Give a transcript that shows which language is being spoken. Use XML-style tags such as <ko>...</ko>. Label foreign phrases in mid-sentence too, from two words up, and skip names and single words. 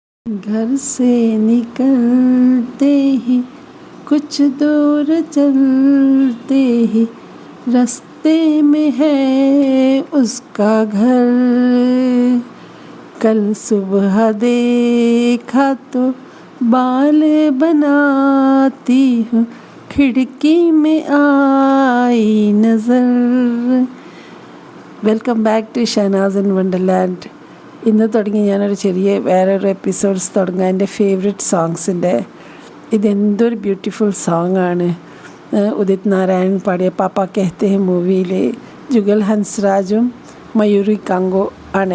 <hi>घर से निकलते ही कुछ दूर चलते ही रास्ते में है उसका घर। कल सुबह देखा तो बाल बनाती हूँ खिड़की में आई नज़र।</hi> <en>welcome back to Shahnaz in Wonderland.</en> <ml>ഇന്ന് തുടങ്ങി ഞാനൊരു വേറൊരു എപ്പിസോഡ്സ് തുടങ്ങാം എൻ്റെ</ml> <en>favourite songs.</en> <ml>ഇതെന്തൊരു</ml> <en>beautiful song</en> <ml>ആണ്. ഉദിത് നാരായൺ പാടിയ പാപ്പ കെഹ്തെ ഹെ മൂവിയിൽ ജുഗൽ ഹൻസ്രാജും മയൂരി കാംഗോ ആണ്.</ml>